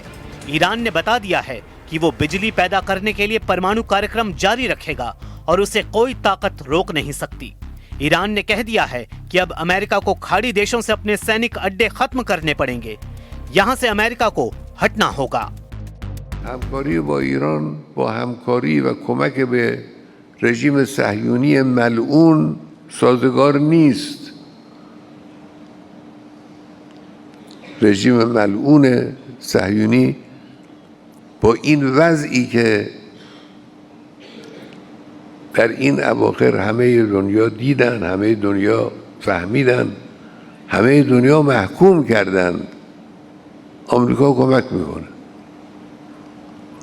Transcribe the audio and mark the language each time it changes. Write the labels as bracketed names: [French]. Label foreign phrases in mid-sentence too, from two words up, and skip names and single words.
[Hindi] ईरान ने बता दिया है कि वो बिजली पैदा करने के लिए परमाणु कार्यक्रम जारी रखेगा और उसे कोई ताकत रोक नहीं सकती। ईरान ने कह दिया है कि अब अमेरिका को खाड़ी देशों से अपने सैनिक अड्डे खत्म करने पड़ेंगे। यहाँ से अमेरिका को हटना होगा। [Persian] همکاری با ایران با همکاری و کمک به رژیم صهیونی ملعون سازگار نیست. رژیم ملعون صهیونی با این وضعی که در این اواخر همه دنیا دیدن، همه دنیا فهمیدن، همه دنیا محکوم کردن، آمریکا کمک میکنه.